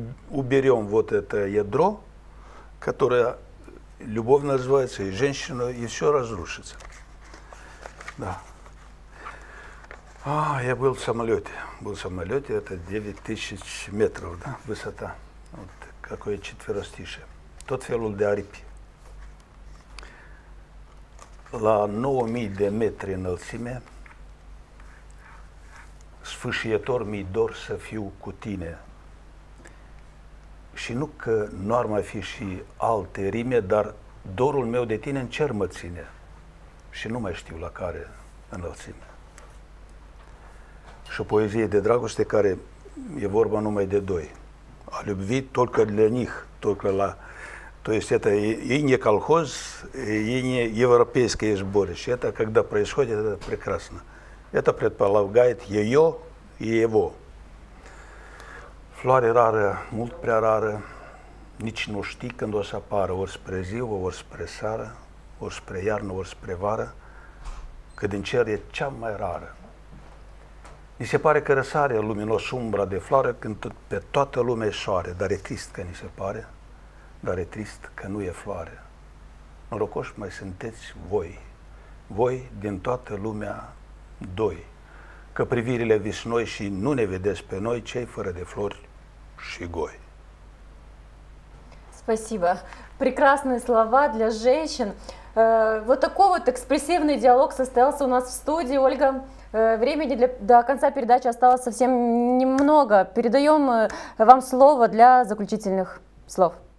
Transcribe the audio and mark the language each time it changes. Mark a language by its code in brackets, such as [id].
[ru] Уберем вот это ядро, которое любовь называется, и женщина, и все разрушится. Да. Я был в самолете. Это 9000 метров, да, высота. Вот какое четверостишее. [ro] Tot felul de aripi. La 9000 de metri înălțime, sfâșietor mi-i dor să fiu cu tine. Și nu că nu ar mai fi și alte rime, dar dorul meu de tine în cer mă ține. Și nu mai știu la care înălțime. și o poezie de dragoste care e vorba numai de doi. [ru] A любви только для них, только la. То есть это и не колхоз, и не европейское сборище. Это когда происходит, это прекрасно. Это предполагает ее и его. [ro] Floare rară, mult prea rară, nici nu știi când o să apară, ori spre ziua, ori spre seară, ori spre iarnă, ori spre vară, că din cer e cea mai rară. Mi se pare că răsare luminos umbra de floare când pe toată lumea e soare, dar e trist că ni se pare, dar e trist că nu e floare. Norocoși mai sunteți voi, voi din toată lumea doi, că privirile visnoi și nu ne vedeți pe noi, cei fără de flori și goi. [ru] Спасибо. Прекрасные слова для женщин. Вот такой вот экспрессивный диалог состоялся у нас в студии. Ольга, времени до конца передачи осталось совсем немного. Передаем вам слово для заключительных слов.